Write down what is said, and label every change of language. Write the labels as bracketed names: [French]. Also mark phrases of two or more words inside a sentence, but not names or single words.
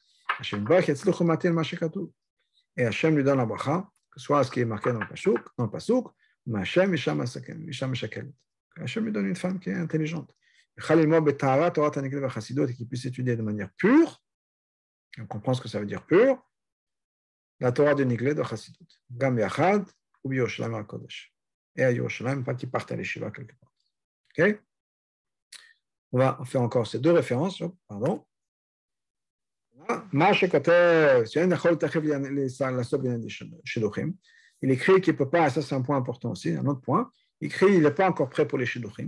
[French] Et Hachem lui donne la bracha, que ce soit ce qui est marqué dans le pasuk, mais Hachem lui donne une femme qui est intelligente. Et qui puisse étudier de manière pure, on comprend ce que ça veut dire pure, la Torah de Niglé de Chassidut. [Hebrew] גם יחד ו ירושלים עיר הקודש. [French] Et à Yerushalayim, pas qu'ils partent à l'Eshiva quelque part. Ok? On va faire encore ces deux références. Pardon. Il écrit qu'il ne peut pas, ça c'est un point important aussi, un autre point, il écrit qu'il n'est pas encore prêt pour les shidduchim.